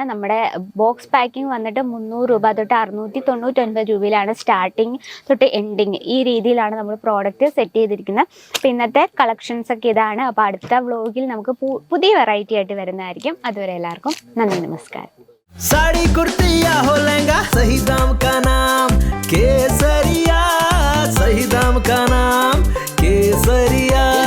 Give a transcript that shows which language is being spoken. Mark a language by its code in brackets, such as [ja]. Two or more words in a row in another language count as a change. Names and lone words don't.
[ml] നമ്മുടെ [en] box packing [ml] വന്നിട്ട് 300 രൂപ തൊട്ട് 699 രൂപയിലാണ് സ്റ്റാർട്ടിങ് തൊട്ട് എൻഡിങ്. ഈ രീതിയിലാണ് നമ്മൾ [en] product set [ml] ചെയ്തിരിക്കുന്നത്. അപ്പോൾ ഇന്നത്തെ കളക്ഷൻസ് ഒക്കെ ഇതാണ്. അപ്പോൾ അടുത്ത വ്ലോഗിൽ നമുക്ക് പുതിയ വെറൈറ്റി ആയിട്ട് വരുന്നതായിരിക്കും. അതുവരെ എല്ലാവർക്കും നന്ദി, നമസ്കാരം. [hi] साड़ी कुर्ती या हो लहंगा, सही दाम का नाम केसरिया, सही दाम का नाम केसरिया.